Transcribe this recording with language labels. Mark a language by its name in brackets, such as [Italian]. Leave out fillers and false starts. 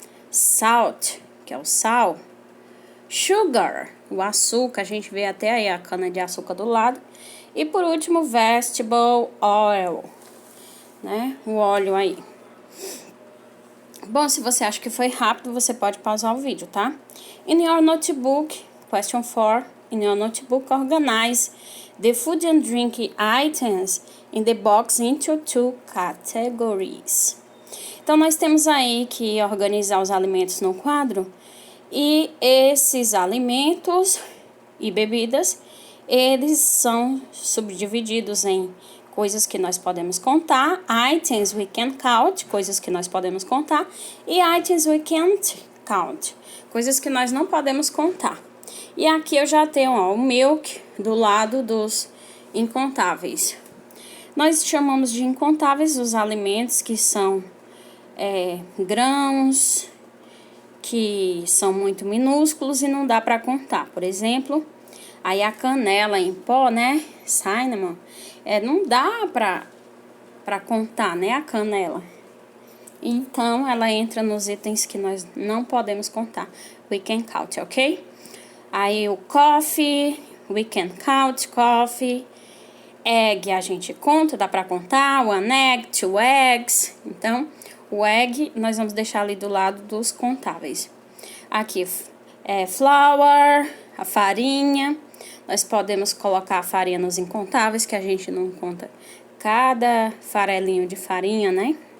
[Portuguese] Salt, que é o sal. Sugar, o açúcar, a gente vê até aí a cana de açúcar do lado. E por último, vegetable oil, né? O óleo aí. Bom, se você acha que foi rápido, você pode pausar o vídeo, tá? [English] In your notebook, question 4, in your notebook, organize the food and drink items in the box into two categories. [Portuguese] Então, nós temos aí que organizar os alimentos no quadro e esses alimentos e bebidas, eles são subdivididos em coisas que nós podemos contar, [English] items we can count, [Portuguese] coisas que nós podemos contar, e [English] items we can't count, [Portuguese] coisas que nós não podemos contar. E aqui eu já tenho o milk do lado dos incontáveis. Nós chamamos de incontáveis os alimentos que são grãos, que são muito minúsculos e não dá para contar. Por exemplo, aí a canela em pó, né, cinnamon, não dá para contar, né, a canela. Então, ela entra nos itens que nós não podemos contar. [English] We can count, ok? [Portuguese] Aí o [English] coffee, we can count coffee. [Portuguese] Egg a gente conta, dá para contar. [English] One egg, two eggs. [Portuguese] Então, o egg nós vamos deixar ali do lado dos contáveis. Aqui flour, a farinha. Nós podemos colocar a farinha nos incontáveis, que a gente não conta cada farelinho de farinha, né?